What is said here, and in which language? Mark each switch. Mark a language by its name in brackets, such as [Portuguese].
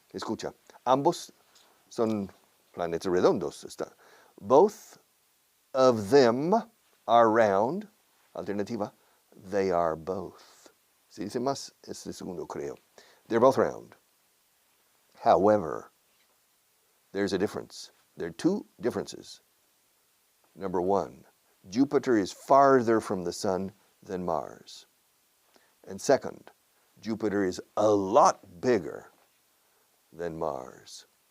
[Spanish] Escucha, ambos son planetas redondos. [English] Both of them are round. Alternativa, they are both. [Spanish] Si dice más, es el segundo, creo. [English] They're both round. However, there's a difference. There are two differences. Number one, Jupiter is farther from the sun than Mars. And second, Jupiter is a lot bigger than Mars.